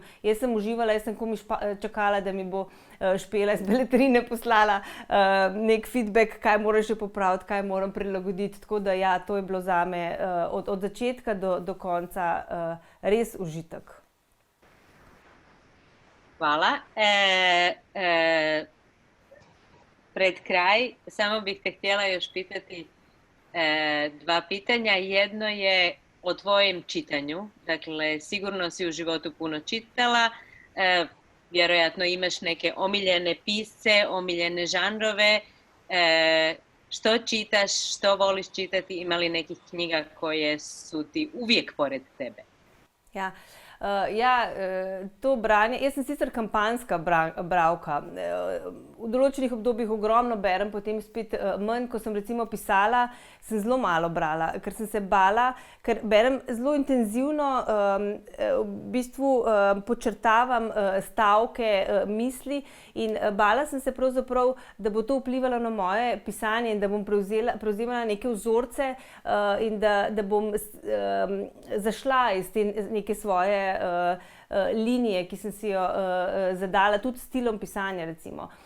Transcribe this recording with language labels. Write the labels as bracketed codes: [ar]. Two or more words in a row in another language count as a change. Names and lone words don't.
[sl] Jaz sem uživala, jaz sem komaj čakala, da mi bo Špela iz Beletrine poslala nek feedback, kaj moram še popraviti, kaj moram prilagoditi. Tako da ja, to je bilo zame od začetka do konca res užitek. [hr] Hvala. Pred kraj, samo bih te htjela još pitati dva pitanja. Jedno je o tvojem čitanju. Dakle, sigurno si u životu puno čitala, vjerojatno imaš neke omiljene pisce, omiljene žanrove. Što čitaš, što voliš čitati, ima li nekih knjiga koje su ti uvijek pored tebe? [sl] Ja. To branje, jaz sem sicer kampanjska bralka, v določenih obdobjih ogromno berem, potem spet manj, ko sem recimo pisala, sem zelo malo brala, ker sem se bala, ker berem zelo intenzivno, v bistvu podčrtavam stavke, misli in bala sem se pravzaprav, da bo to vplivalo na moje pisanje in da bom prevzemala neke vzorce in da bom zašla iz te neke svoje linije, ki sem si jo zadala, tudi s stilom pisanja recimo.